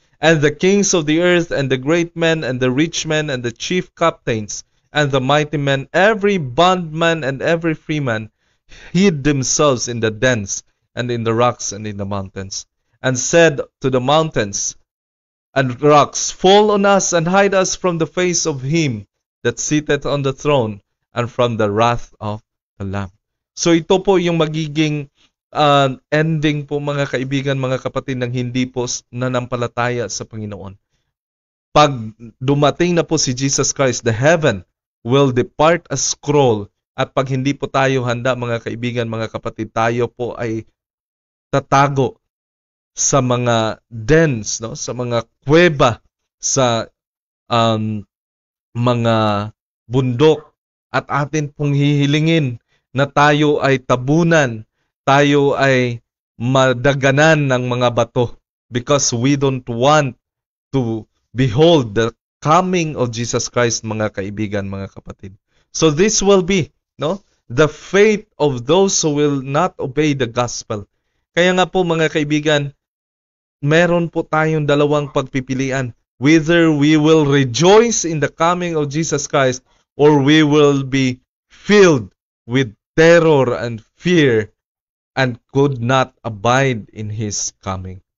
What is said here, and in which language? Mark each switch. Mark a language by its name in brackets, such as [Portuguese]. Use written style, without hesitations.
[English] And the kings of the earth, and the great men, and the rich men, and the chief captains, and the mighty men, every bondman and every freeman, hid themselves in the dens, and in the rocks, and in the mountains, and said to the mountains and rocks, Fall on us, and hide us from the face of him that sitteth on the throne, and from the wrath of the Lamb." [Filipino] So ito po yung magiging ending po, mga kaibigan, mga kapatid, ng hindi po nanampalataya sa Panginoon. Pag dumating na po si Jesus Christ, [English] the heaven will depart as scroll, [Filipino] at pag hindi po tayo handa, mga kaibigan, mga kapatid, tayo po ay tatago sa mga dens, no, sa mga kuweba, sa mga bundok, at atin pong hihilingin na tayo ay tabunan, tayo ay madaganan ng mga bato, [English] because we don't want to behold the coming of Jesus Christ, [Filipino] mga kaibigan, mga kapatid. [English] So this will be, no, the fate of those who will not obey the gospel. [Filipino] Kaya nga po, mga kaibigan, meron po tayong dalawang pagpipilian. [English] Whether we will rejoice in the coming of Jesus Christ, or we will be filled with terror and fear and could not abide in His coming.